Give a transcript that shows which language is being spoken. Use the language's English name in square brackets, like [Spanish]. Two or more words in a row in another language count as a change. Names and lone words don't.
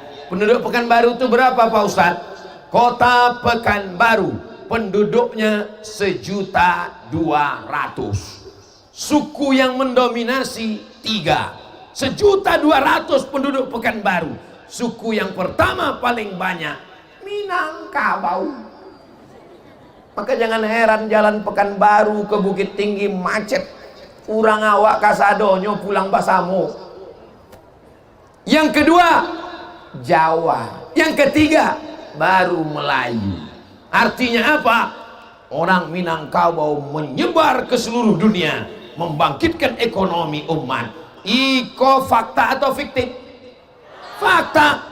[Indonesian] Penduduk Pekanbaru itu berapa Pak Ustadz? Kota Pekanbaru penduduknya 1.200.000. Suku yang mendominasi 3. 1.200.000 penduduk Pekanbaru. Suku yang pertama paling banyak Minangkabau. Maka jangan heran jalan Pekanbaru ke Bukit Tinggi macet. [Minangkabau] Urang awak kasadonyo pulang Basamo. [Indonesian] Yang kedua Jawa, yang ketiga baru Melayu. Artinya apa? Orang Minangkabau menyebar ke seluruh dunia, membangkitkan ekonomi umat. [Minangkabau] Iko fakta atau fiktif? Fakta.